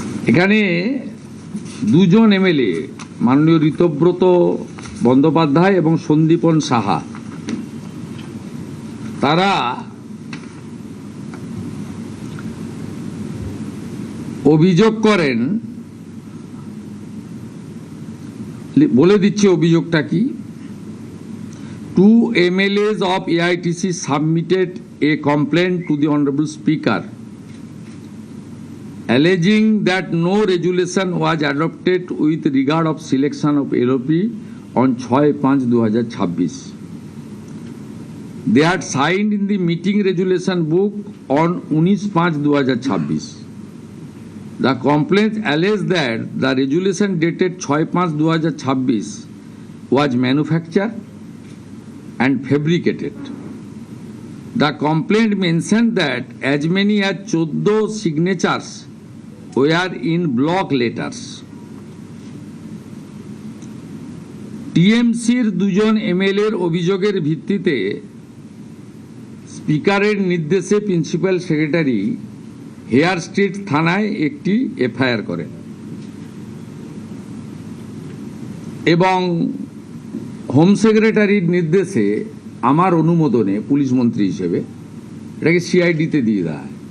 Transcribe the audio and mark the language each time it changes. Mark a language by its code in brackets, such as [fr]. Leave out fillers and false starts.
[bn] এখানে 2জন এমএলএ, মাননীয় ঋতব্রত বন্দ্যোপাধ্যায় এবং সন্দীপন সাহা, তারা অভিযোগ করেন, বলে দিচ্ছি অভিযোগটা কি। [en] Two MLAs of AITC submitted a complaint to the Honorable Speaker alleging that no resolution was adopted with regard of selection of LOP on 6/5/2026. They had signed in the meeting resolution book on 19/5/2026. The complaint alleged that the resolution dated 6/5/2026 was manufactured and fabricated. The complaint mentioned that as many as 14 signatures were in block letters. [bn] টিএমসির দুজন এমএলএর অভিযোগের ভিত্তিতে স্পিকারের নির্দেশে principal secretary hair street থানায় একটি FIR করেন এবং হোম সেক্রেটারির নির্দেশে আমার অনুমোদনে পুলিশ মন্ত্রী হিসেবে এটাকে সিআইডিতে দিয়ে দেয়।